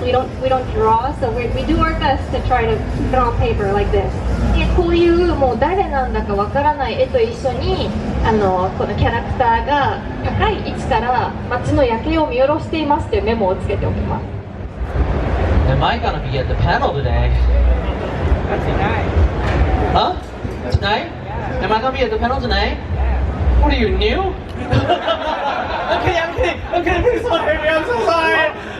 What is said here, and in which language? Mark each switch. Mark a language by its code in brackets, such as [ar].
[en] We don't draw, so we do our best to try to put it on paper like this. [ja] でこういうもう誰なんだかわからない絵と一緒にこのキャラクターが高い位置から街の夜景を見下ろしていますというメモをつけておきます。 [en] Am I gonna be at the panel today? Tonight. Huh? Tonight? Am I gonna be at the panel tonight? What are you, new? I'm kidding. Please don't hurt me. I'm so sorry.